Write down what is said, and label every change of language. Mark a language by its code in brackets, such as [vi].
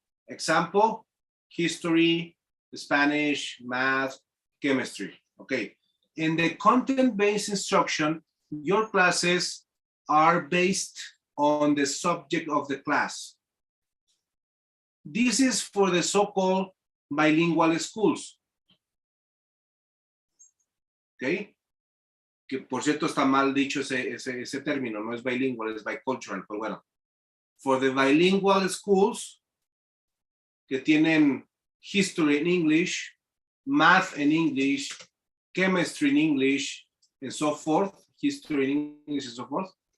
[en] Example, history, Spanish, math, chemistry. Okay. In the content-based instruction, your classes are based on the subject of the class. This is for the so-called bilingual schools. Okay? [es] Que por cierto está mal dicho ese término, no es bilingual, es bicultural, pero bueno. [en] For the bilingual schools [es] que tienen [en] history in English, math in English, chemistry in English, and so forth, history in English and so forth.